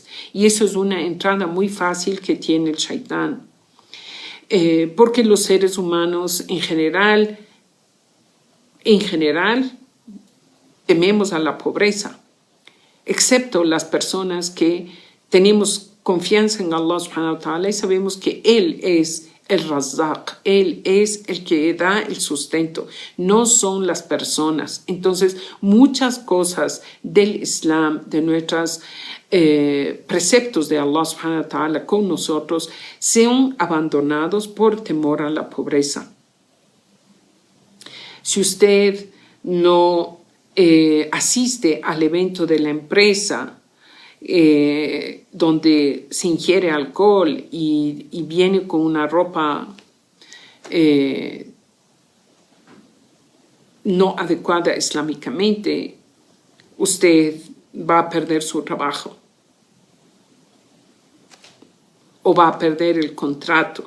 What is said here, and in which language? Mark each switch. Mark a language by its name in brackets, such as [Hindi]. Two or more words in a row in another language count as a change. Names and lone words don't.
[Spanish] Y eso es una entrada muy fácil que tiene el Shaitán. Porque los seres humanos en general, tememos a la pobreza, excepto las personas que tenemos confianza en Allah [Arabic] سبحانه وتعالى [Spanish] y sabemos que Él es el Razzaq, Él es el que da el sustento, no son las personas. Entonces, muchas cosas del Islam, de nuestros preceptos de Allah [Arabic] سبحانه وتعالى [Spanish] con nosotros, sean abandonados por temor a la pobreza. Si usted no asiste al evento de la empresa, donde se ingiere alcohol y viene con una ropa no adecuada islámicamente, usted va a perder su trabajo o va a perder el contrato.